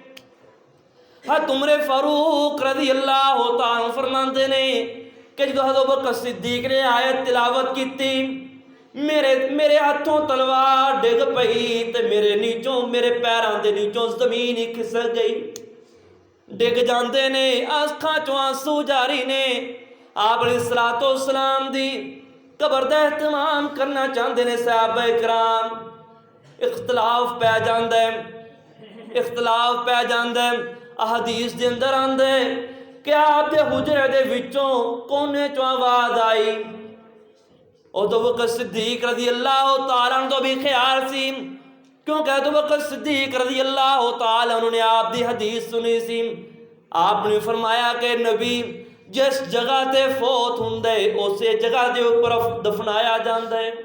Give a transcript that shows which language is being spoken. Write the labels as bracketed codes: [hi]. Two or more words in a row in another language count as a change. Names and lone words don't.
[pa] عمر فاروق [ar] رضی اللہ تعالیٰ [pa] فرماتے نے کہ [ur] جو حضرت ابوبکر صدیق نے آیت تلاوت کی تھی، [pa] میرے ہاتھوں تلوار ڈگ پئی تے میرے نیچوں میرے پیران دے نیچوں زمین ہی کھسک گئی، ڈگ جاندے نے، آنکھاں چوں آنسو جاری نے۔ آپ [ar] علیہ الصلوۃ والسلام [pa] دی قبر دا اہتمام کرنا چاہندے نے صحابہ کرام، اختلاف پہ جاندے، اختلاف پہ جاندے۔ احادیث دے اندر آندے کہ آپ دے حجرے دے وچوں کونے چوں آواز آئی، ابو بکر صدیق [ar] رضی اللہ تعالیٰ عنہ [pa] بھی خیال سی، کیونکہ ابو بکر صدیق [ar] رضی اللہ تعالیٰ عنہ [pa] نے آپ دی حدیث سنی سی۔ آپ نے فرمایا کہ نبی جس جگہ تے فوت ہوندے اسے جگہ دے اوپر دفنایا جاندے۔